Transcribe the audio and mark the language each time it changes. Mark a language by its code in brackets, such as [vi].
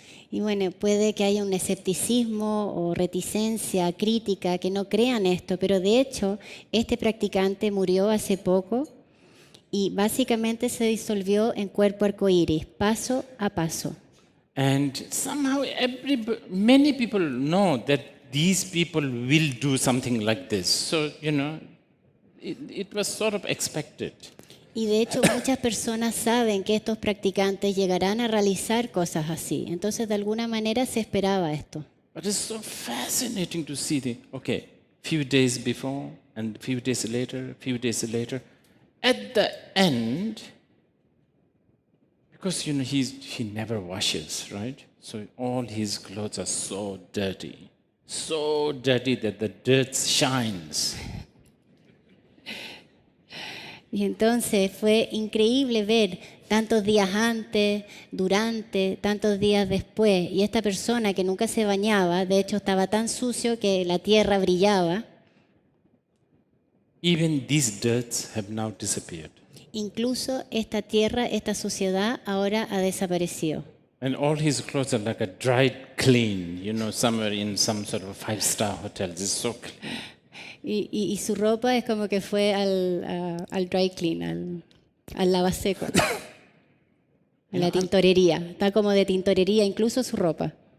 [es] Y bueno, puede que haya un escepticismo o reticencia, crítica, que no crean esto, pero de hecho, este practicante murió hace poco y básicamente se disolvió en cuerpo arcoíris, paso a paso. [en] And somehow many people know that these people will do something like this. So, it was sort of expected. [es] Y de hecho muchas personas saben que estos practicantes llegarán a realizar cosas así. Entonces de alguna manera se esperaba esto. [en] But it's so fascinating to see few days before, and few days later, few days later. At the end, because he never washes, right? So all his clothes are so dirty that the dirt shines. [es] Y entonces fue increíble ver tantos días antes, durante, tantos días después. Y esta persona que nunca se bañaba, de hecho estaba tan sucio que la tierra brillaba. [en] Even these dirts have now disappeared. [es] Incluso esta tierra, esta suciedad ahora ha desaparecido. [en] And all his clothes are like a dried clean, somewhere in some sort of five-star hotel. It's so clean. [es] Y su ropa es como que fue al [en] dry clean, [es] al lavaseco, a la tintorería. Está como de tintorería, incluso su ropa.